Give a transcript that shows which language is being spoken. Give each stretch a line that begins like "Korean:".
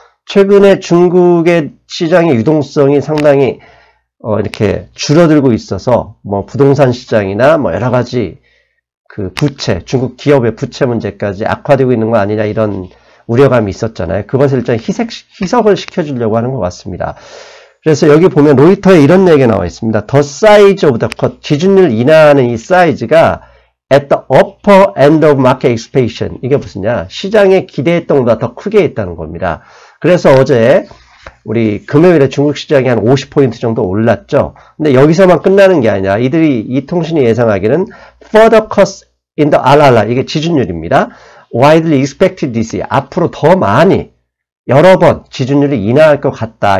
Korean: 최근에 중국의 시장의 유동성이 상당히 이렇게 줄어들고 있어서 부동산 시장이나 여러 가지 부채, 중국 기업의 부채 문제까지 악화되고 있는 거 아니냐 이런 우려감이 있었잖아요. 그것을 일단 희석을 시켜주려고 하는 것 같습니다. 그래서 여기 보면 로이터에 이런 얘기가 나와 있습니다.
English: The size of the cut,
Korean: 지준율 인하하는 이 사이즈가
English: at the upper end of market expectation.
Korean: 이게 무슨냐? 시장에 기대했던 것보다 더 크게 있다는 겁니다. 그래서 어제 우리 금요일에 중국 시장이 한 50포인트 정도 올랐죠. 근데 여기서만 끝나는 게 아니라 이 통신이 예상하기는
English: further cuts in the RRR,
Korean: 이게 지준율입니다.
English: widely expected this year,
Korean: 앞으로 더 많이 여러 번 지준율이 인하할 것 같다.